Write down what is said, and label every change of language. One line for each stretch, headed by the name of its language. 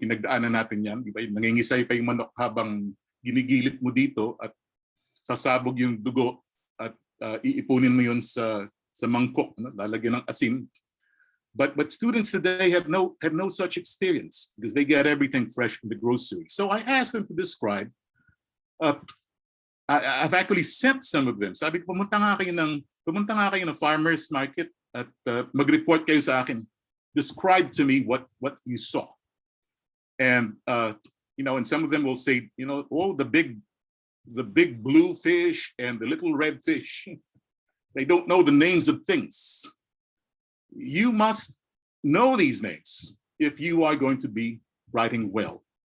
Filipino: Pinagdaanan natin yan, di ba? Nangingisay pa yung manok habang ginigilit mo dito at sasabog yung dugo at iipunin mo yun sa mangkok, no? Lalagyan ng asin.
English: But students today have no such experience, because they get everything fresh in the grocery. So I asked them to describe. I've actually sent some of them.
Filipino: Sabi ko, pumunta nga kayo ng pumunta nga kayo ng farmer's market at mag-report kayo sa akin.
English: Describe to me what you saw. And and some of them will say, oh, the big blue fish and the little red fish. They don't know the names of things. You must know these names if you are going to be writing well.